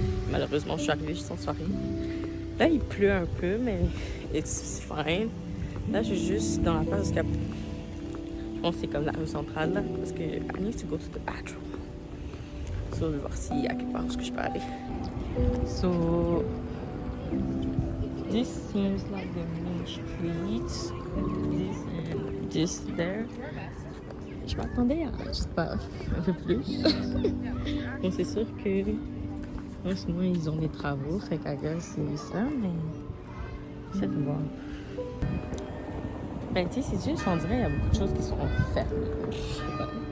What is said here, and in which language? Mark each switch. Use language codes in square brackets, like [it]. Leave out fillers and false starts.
[fr] Malheureusement, je suis arrivée juste en soirée. Là, il pleut un peu, mais [en] it's fine. [fr] Là, je suis juste dans la place parce que je pense que c'est comme la rue centrale, là, parce que [en] I need to go to the bathroom. [fr] So, je vais voir s'il y a quelque part où je peux aller. [en] So, this seems like the main street. This and this there. [fr] Je m'attendais à, je sais pas, un peu plus. Bon, c'est sûr que en ce moment, ils ont des travaux, fait qu'à gueule, c'est ça, mais c'est de voir. Ben, tu sais, c'est juste, on dirait qu'il y a beaucoup de choses qui sont fermées. Je sais pas.